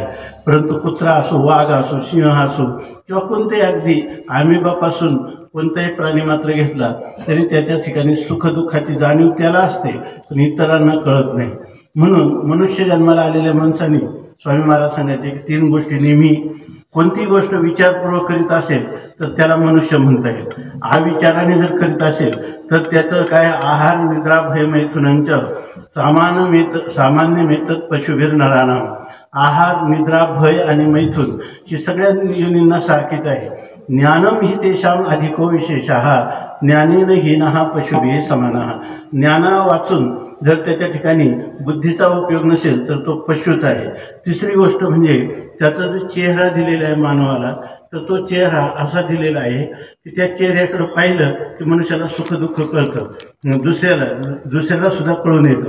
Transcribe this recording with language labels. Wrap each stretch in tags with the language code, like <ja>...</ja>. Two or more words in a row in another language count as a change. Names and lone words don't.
<mr>परंतु कुत्रा असो, वाघ असो, सिंह असो किंवा कोणतेही अगदी आमिबापासून कोणताही प्राणी मात्र घेतला तरी त्याच्या ठिकाणी सुखदुःखाची जाणीव त्याला असते पण इतरांना कळत नाही. म्हणून मनुष्य जन्माला आलेल्या माणसांनी स्वामी महाराज सांगायचे की 3 गोष्टी नेहमी कोणती गोष्ट विचारपूर्वक करीत असेल तर त्याला मनुष्य म्हणता येईल. अविचाराने जर करीत असेल तर त्याचं काय</mr> <sa>आहार निद्रा भय मैथुनांच्या सामान्य मेतत पशुभीर नराणाम.</sa> <mr>आहार निद्रा भय आणि मैथुन ही सगळ्या योनींना सारखीच आहे.</mr> <sa>ज्ञानम ही तेषाम अधिको विशेषः ज्ञानेन हीनः पशुभिः समानः.</sa> <mr>ज्ञाना वाचून जर त्याच्या ठिकाणी बुद्धीचा उपयोग नसेल तर तो पशुच आहे. तिसरी गोष्ट म्हणजे त्याचा जो चेहरा दिलेला आहे मानवाला तर तो चेहरा असा दिलेला आहे की त्या चेहऱ्याकडे पाहिलं की मनुष्याला सुखदुःख कळतं, दुसऱ्याला सुद्धा कळून येतं.</mr>